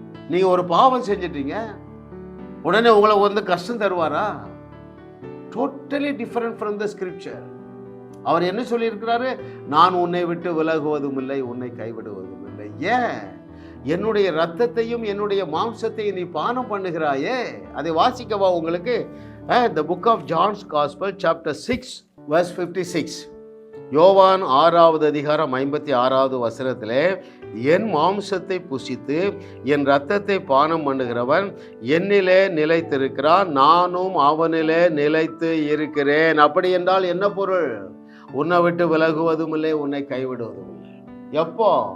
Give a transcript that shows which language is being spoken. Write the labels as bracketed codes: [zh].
[ta] நீங்க ஒரு பாவம் செஞ்சிட்டீங்க, உடனே உங்களை வந்து கஷ்டம் தருவாரா? [en] Totally different from the scripture. [ta] அவர் என்ன சொல்லி இருக்கிறாரு? நான் உன்னை விட்டு விலகுவதும் இல்லை, உன்னை கைவிடுவதும் இல்லை. ஏன்? என்னுடைய ரத்தத்தையும் என்னுடைய மாம்சத்தையும் நீ பானம் பண்ணுகிறாயே. அதை வாசிக்கவா உங்களுக்கு? [en] The book of John's Gospel chapter 6 verse 56. [ta] யோவான் 6வது அதிகாரம் 56வது வசனத்திலே, என் மாம்சத்தை புசித்து என் இரத்தத்தை பானம் பண்ணுகிறவன் என்னிலே நிலைத்திருக்கிறான், நானும் அவனிலே நிலைத்து இருக்கிறேன். அப்படி என்றால் என்ன பொருள்? உன்னை விட்டு விலகுவதும் இல்லை, உன்னை கைவிடுவதும் இல்லை. எப்போ?